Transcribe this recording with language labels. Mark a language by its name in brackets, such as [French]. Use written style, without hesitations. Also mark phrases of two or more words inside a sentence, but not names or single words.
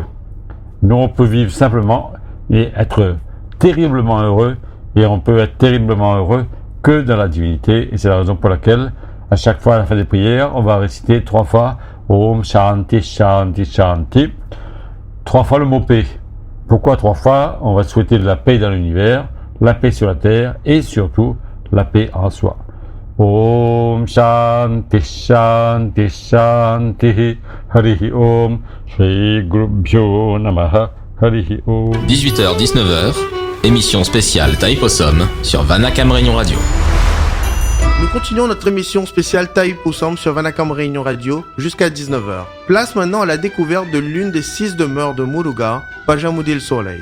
[French] Nous, on peut vivre simplement et être terriblement heureux, et on peut être terriblement heureux que dans la divinité, et c'est la raison pour laquelle, à chaque fois à la fin des prières, on va réciter 3 fois [Sanskrit] ॐ शान्ति शान्ति शान्ति, [French] 3 fois le mot paix. Pourquoi 3 fois? On va souhaiter de la paix dans l'univers, la paix sur la terre, et surtout la paix en soi. [Sanskrit] ॐ शान्ति शान्ति शान्ति हरिः ॐ श्री गुरुभ्यो नमः हरिः ॐ. [French] 18h-19h, émission spéciale Taïpossum sur Vanakam Réunion Radio. Nous continuons notre émission spéciale Taïpossum sur Vanakam Réunion Radio jusqu'à 19h. Place maintenant à la découverte de l'une des 6 demeures de Muruga, Pajamudil Soleil.